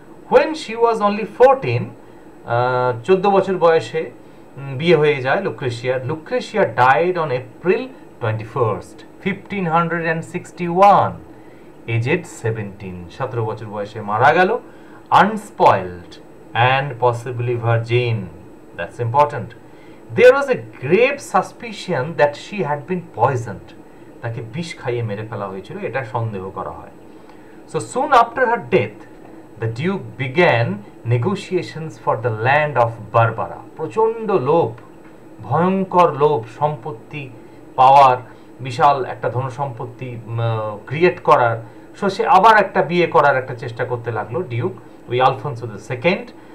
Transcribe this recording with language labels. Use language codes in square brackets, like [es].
[en] when she was only 14, [bn] 14 বছর বয়সে বিয়ে হয়ে যায় লুক্রেশিয়ার। [en] Lucrezia died on April 21st, 1561, aged 17, [bn] 17 বছর বয়সে মারা গেল। [en] Unspoiled and possibly virgin, that's important. There was a grave suspicion that she had been poisoned. [bn] তাকে বিষ খাইয়ে মেরে ফেলা হয়েছিল, এটা সন্দেহ করা হয়। [en] So soon after her death, the Duke began negotiations for the land of Barbara. [bn] প্রচণ্ড লোভ, ভয়ঙ্কর লোভ, সম্পত্তি পাওয়ার, বিশাল একটা ধনসম্পত্তি ক্রিয়েট করার। সো সে আবার একটা বিয়ে করার একটা চেষ্টা করতে লাগলো ডিউক, ওই আলফোনসো দ্য সেকেন্ড।